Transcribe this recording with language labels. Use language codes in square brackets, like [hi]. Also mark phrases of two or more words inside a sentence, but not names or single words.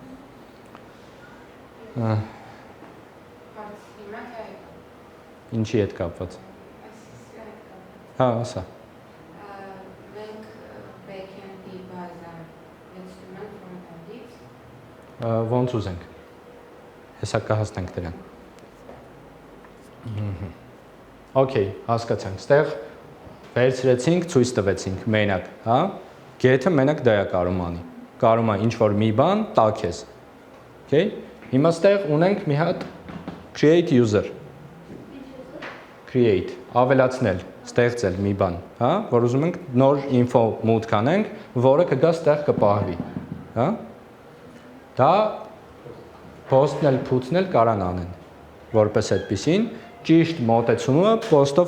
[hy] Ինչի հետ կապված։ Հա, ասա։ Ոնց ուզենք, հեսա կհասնենք դրան։ Okay, հասկացանք, ստեղ վերցրեցինք, ցույց տվեցինք, մենակ, հա, get-ը մենակ դա է կարում անի, կարում է ինչ-որ մի բան տաքես, okay, հիմա ստեղ ունենք մի հատ [en] create user, create, [hy] ավելացնել, ստեղծել մի բան, հա, որ ուզում ենք նոր info մուտք անենք, որը կգա ստեղ կպահվի, հա, դա post-նել, put-նել կարան անեն, որպես այդպիսին, ճիշտ մոտեցումը post-ով